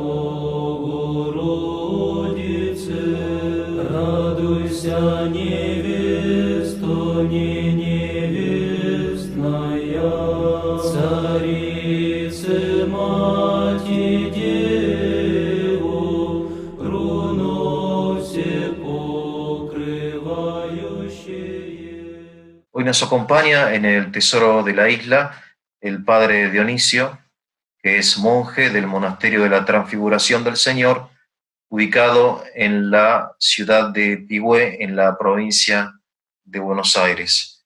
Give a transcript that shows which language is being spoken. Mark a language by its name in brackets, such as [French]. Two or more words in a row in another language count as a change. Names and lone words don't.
[Church Slavic] Богородице, радуйся, невесто не невестная, Царице Мати Деву, руно все покрывающее. [Spanish] Hoy nos acompaña en el tesoro de la isla el padre Dionisio, que es monje del monasterio de la Transfiguración del Señor, ubicado en la ciudad de Pigüé, en la provincia de Buenos Aires.